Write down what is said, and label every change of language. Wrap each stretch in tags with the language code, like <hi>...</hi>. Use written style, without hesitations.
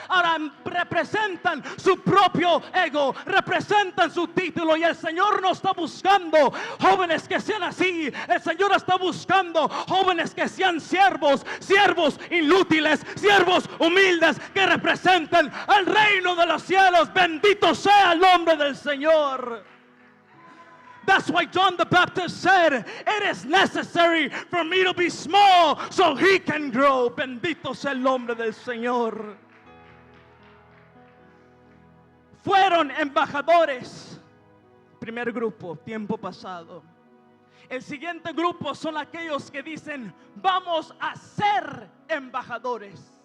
<es>Ahora representan su propio ego, representan su título. Y el Señor no está buscando jóvenes que sean así. El Señor está buscando jóvenes que sean siervos, siervos inútiles, siervos humildes, que representen el reino de los cielos. Bendito sea el nombre del Señor.</es> <en>That's why John the Baptist said, it is necessary for me to be small so he can grow.</en> <es>Bendito sea el nombre del Señor. Fueron embajadores. Primer grupo, tiempo pasado. El siguiente grupo son aquellos que dicen: vamos a ser embajadores.</es>